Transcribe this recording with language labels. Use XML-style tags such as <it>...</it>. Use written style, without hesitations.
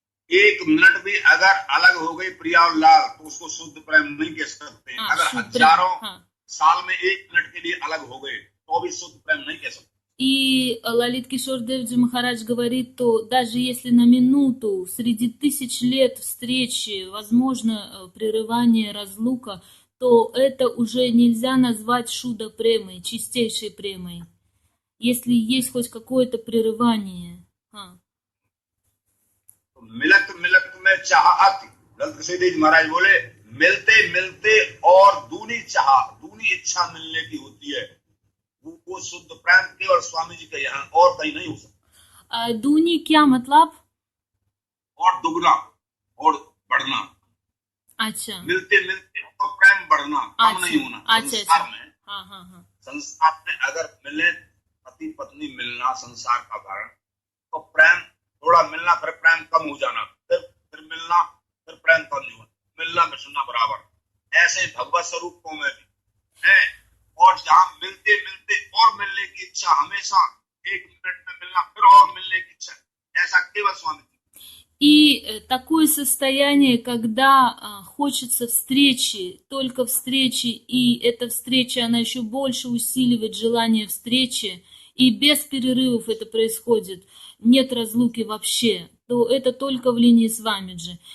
<hi>एक मिनट भी अगर अलग हो गई प्रिया और लाल, तो उसको शुद्ध प्रेम नहीं कह सकते। अगर हजारों साल में एक मिनट के लिए अलग हो गए, तो भी शुद्ध प्रेम नहीं कह सकते।</hi> <ru>И Лалит Кишор Девджи Махарадж говорит, то даже если на минуту среди тысяч лет встречи возможно прерывание, разлука, то это уже нельзя назвать шуда премой, чистейшей премой, если есть хоть какое-то прерывание.</ru> <hi>मिलत मिलत में चाहत, ललित किशोर देव महाराज बोले, मिलते मिलते और दूनी चाह, दूनी इच्छा मिलने की होती है, वो शुद्ध प्रेम केवल स्वामी जी के यहाँ और कहीं नहीं हो सकता। दूनी क्या मतलब? और दुगना और बढ़ना। अच्छा। मिलते मिलते और प्रेम बढ़ना, कम नहीं होना। संसार में, संसार में अगर मिले, पति पत्नी मिलना संसार का कारण, तो प्रेम थोड़ा मिलना, फिर प्रेम कम हो जाना, फिर मिलना, फिर प्रेम कम नहीं होना, मिलना मिलना बराबर। ऐसे भगवत स्वरूपों में भी है, और जहाँ मिलते मिलते और मिलने की इच्छा, हमेशा एक मिनट में मिलना, फिर और मिलने की इच्छा, ऐसा केवल स्वामी।</hi> <ru>И такое состояние, когда хочется встречи, только встречи, и эта встреча, она еще больше усиливает желание встречи, и без перерывов это происходит, нет разлуки вообще, то это только в линии Свамиджи.</ru>